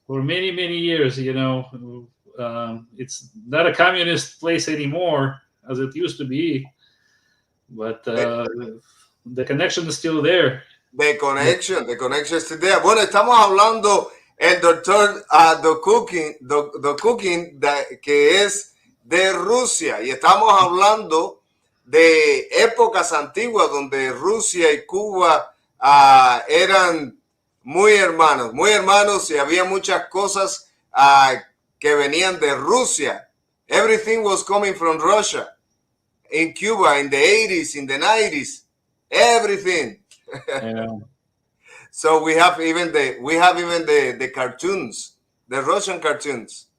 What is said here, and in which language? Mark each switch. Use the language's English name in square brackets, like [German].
[English] For many years, you know, it's not a communist place anymore as it used to be, but the connection is still there. The connection is still there. [Spanish] Bueno, estamos hablando el doctor DOKUKIN, que es de Rusia, y estamos hablando de épocas antiguas donde Rusia y Cuba eran muy hermanos y había muchas cosas que venían de Rusia. [English] Everything was coming from Russia. In Cuba, in the 80s, in the 90s, everything. Yeah. So we have even the cartoons, the Russian cartoons.